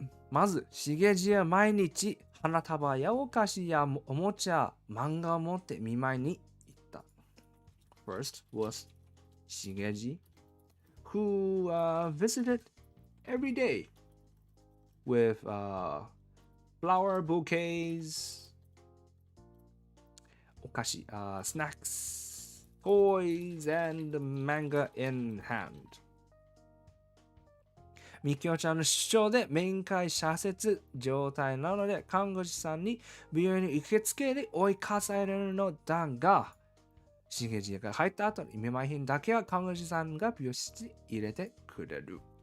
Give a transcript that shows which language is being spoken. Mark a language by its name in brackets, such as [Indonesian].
[Japanese] まず、しげじは毎日花束やお菓子やおもちゃ、漫画を持って見舞いに行った。 [English] First was しげじ who visited every day with flower bouquets, [Japanese] お菓子、 [English] snacks, toys, and manga in hand. [Japanese] みきおちゃんの主張で面会謝絶状態なので看護師さんに病院に受付で追い返されるのだが、しげじが入った後に見舞い品だけは看護師さんが病室に入れてくれる。